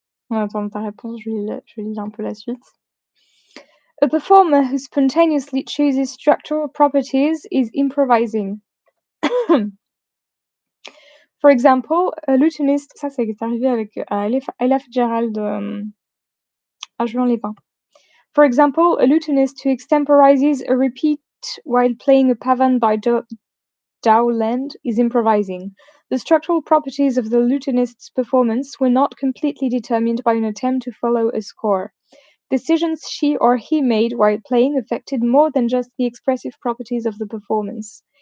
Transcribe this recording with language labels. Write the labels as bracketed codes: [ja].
[fr] En attendant ta réponse, je lis un peu la suite. [en] A performer who spontaneously chooses structural properties is improvising. For example, a lutenist [fr] ça c'est arrivé avec, Ella Fitzgerald, à Juan-les-Pins. [en] For example, a lutenist who extemporizes a repeat while playing a pavan by Dowland is improvising. The structural properties of the lutenist's performance were not completely determined by an attempt to follow a score. Decisions she or he made while playing affected more than just the expressive properties of the performance.